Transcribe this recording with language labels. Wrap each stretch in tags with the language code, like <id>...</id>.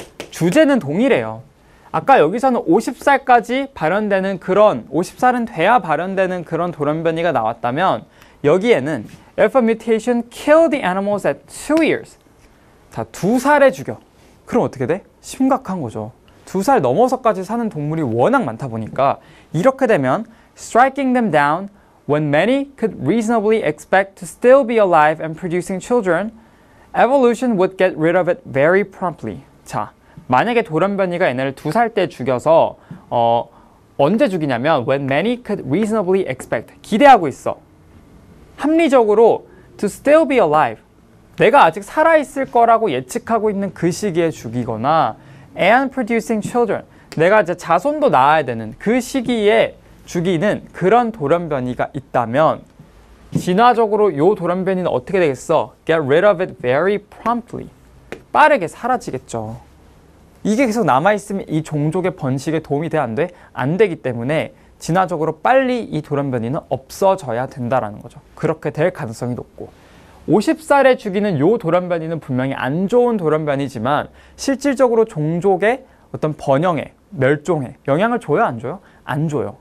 <ko>주제는 동일해요. 아까 여기서는 50살까지 발현되는 그런, 50살은 돼야 발현되는 그런 돌연변이가 나왔다면 여기에는</ko> <en>if a mutation kill the animals at 2 years.</en> <ko>자, 2살에 죽여. 그럼 어떻게 돼? 심각한 거죠. 2살 넘어서까지 사는 동물이 워낙 많다 보니까 이렇게 되면</ko> <en>striking them down when many could reasonably expect to still be alive and producing children, evolution would get rid of it very promptly.</en> <ko>자, 만약에 돌연변이가 얘네를 2살 때 죽여서 언제 죽이냐면</ko> <en>when many could reasonably expect,</en> <ko>기대하고 있어. 합리적으로</ko> <en>to still be alive,</en> <ko>내가 아직 살아있을 거라고 예측하고 있는 그 시기에 죽이거나</ko> <en>and producing children,</en> <ko>내가 이제 자손도 낳아야 되는 그 시기에 죽이는 그런 돌연변이가 있다면 진화적으로 요 돌연변이는 어떻게 되겠어?</ko> <en>Get rid of it very promptly.</en> <ko>빠르게 사라지겠죠. 이게 계속 남아있으면 이 종족의 번식에 도움이 돼, 안 돼? 안 되기 때문에 진화적으로 빨리 이 돌연변이는 없어져야 된다라는 거죠. 그렇게 될 가능성이 높고, 50살에 죽이는 요 돌연변이는 분명히 안 좋은 돌연변이지만 실질적으로 종족의 어떤 번영에, 멸종에 영향을 줘요, 안 줘요? 안 줘요.</ko>